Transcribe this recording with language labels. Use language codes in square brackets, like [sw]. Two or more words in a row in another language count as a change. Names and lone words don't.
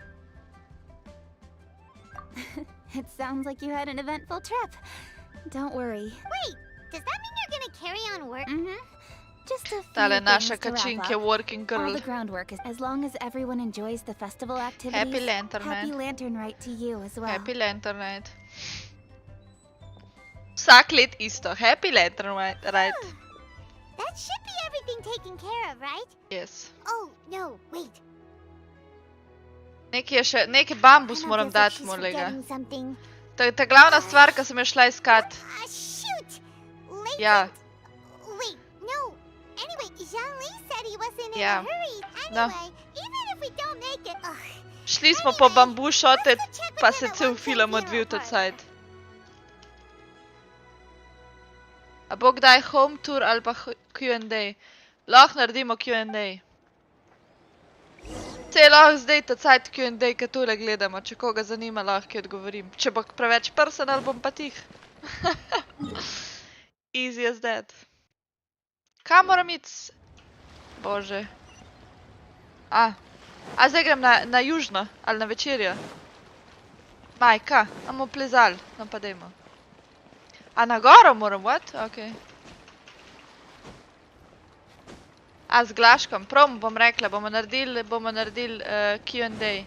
[en] It sounds like you had an eventful trip. Don't worry. Wait, does that mean you're gonna carry on work? Just a few [sl] Tale naša [en] things to wrap [sl] kačinke, [en] up. working All girl. the groundwork is as long as everyone enjoys the festival activities. Happy Lantern Happy Night. Lantern Night to you as well. Happy Lantern Night. [sl] Vsak let isto. [en] Happy Lantern Night. That should be everything taken care of, right? Yes. Oh, no, wait. [sl] Nekaj je še, neki bambus moram [en] Anna feels like [sl] dati, [en] she's [sl] molega. [en] forgetting something. [sl] Ta glavna stvar, ki sem jo šla iskat. [en] Shoot! Late. [sl] Ja. [en] Wait, no. Anyway, Zhang-Li said he wasn't in [sl] Ja. [en] a hurry. [sl] No. [en] Anyway, even if we don't make it... [sl] Šli smo po bambu šote, pa se cel film odvil ta cajt. A bo kdaj [en] home tour [sl] ali pa Q&A? Lahko naredimo Q&A. Saj lahko zdaj ta cajt Q&A, ki tole gledamo. Če koga zanima, lahko odgovorim. Če bo preveč personal, bom pa tih. [en] Easy as that. [sl] Kam moram iti? Bože. A zdaj grem na južno, ali na večerjo? Majka, bomo plezali, no pa dajmo. A na goro moram, [en] what? Ok. [sl] A z Glaškom, prav mu bom rekla, bomo naredili Q&A.